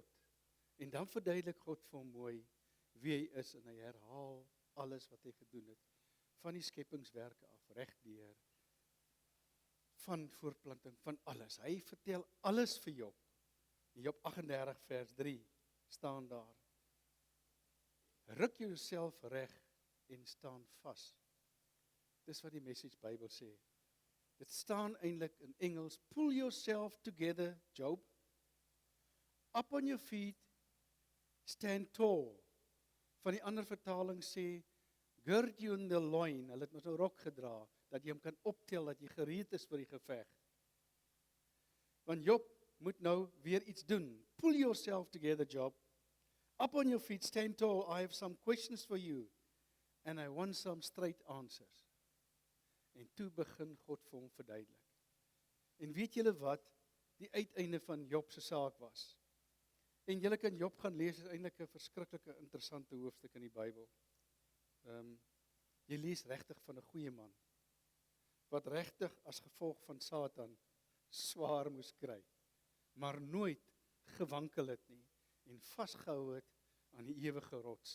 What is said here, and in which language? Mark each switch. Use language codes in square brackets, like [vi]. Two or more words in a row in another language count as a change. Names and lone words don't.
[af] En dan verduidelik God vir hom mooi wie hy is, en hy herhaal alles wat hy gedoen het, van die skepingswerke af, regdeur, van voortplanting, van alles. Hy vertel alles vir Job. In Job 38 vers 3 staan daar, ruk jouself reg en staan vas. Dis wat die Message Bybel sê. Dit staan eintlik in Engels, [en] pull yourself together, Job. Up on your feet, stand tall. [af] Van die ander vertaling sê, [en] gird you in the loin. [af] Hulle het met 'n rok gedra, dat jy hom kan optel, dat jy gereed is vir die geveg. Want Job moet nou weer iets doen. [en] Pull yourself together, Job. Up on your feet, stand tall. I have some questions for you, and I want some straight answers. [af] En toe begin God vir hom verduidelik. En weet julle wat die uiteinde van Job se saak was? En julle kan Job gaan lees, is eintlik 'n verskriklike interessante hoofstuk in die Bybel. Jy lees regtig van 'n goeie man, wat regtig as gevolg van Satan swaar moes kry, maar nooit gewankel het nie, en vasgehou het aan die ewige rots.